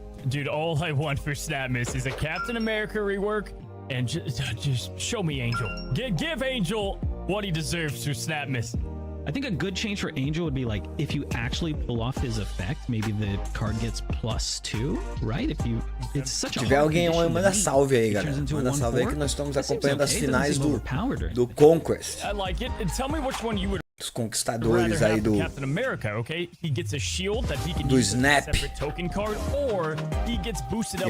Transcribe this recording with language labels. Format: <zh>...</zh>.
<en>Dude, all I want for Snap Miss is a Captain America rework, and just show me Angel. Give Angel what he deserves for Snap Miss. I think a good change for Angel would be like if you actually pull off his effect, maybe the card gets +2, right? If you, it's such a.</en> <pt>Se tiver alguém, manda salve aí, galera. Manda salve aí que nós estamos acompanhando as finais do Conquest.</pt> <en>I like it. And tell me which one you would.</en> <pt>Dos conquistadores aí do</pt> <en>Captain America, okay? He gets a shield that he can do use Snap. As a separate token card, or he gets boosted up.</en>